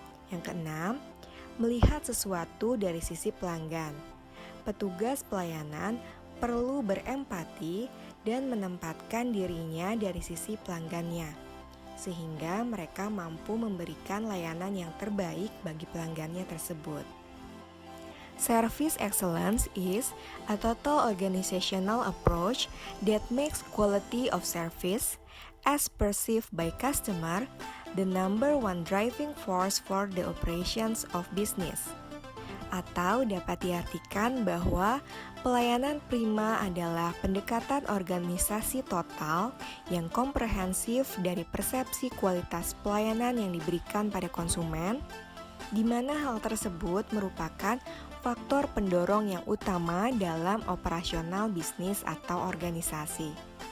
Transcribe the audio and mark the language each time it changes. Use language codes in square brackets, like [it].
[id] Yang keenam, melihat sesuatu dari sisi pelanggan. Petugas pelayanan perlu berempati dan menempatkan dirinya dari sisi pelanggannya, sehingga mereka mampu memberikan layanan yang terbaik bagi pelanggannya tersebut. [en] Service excellence is a total organizational approach that makes quality of service, as perceived by customer, the number one driving force for the operations of business. [id] Atau dapat diartikan bahwa pelayanan prima adalah pendekatan organisasi total yang komprehensif dari persepsi kualitas pelayanan yang diberikan pada konsumen, di mana hal tersebut merupakan faktor pendorong yang utama dalam operasional bisnis atau organisasi.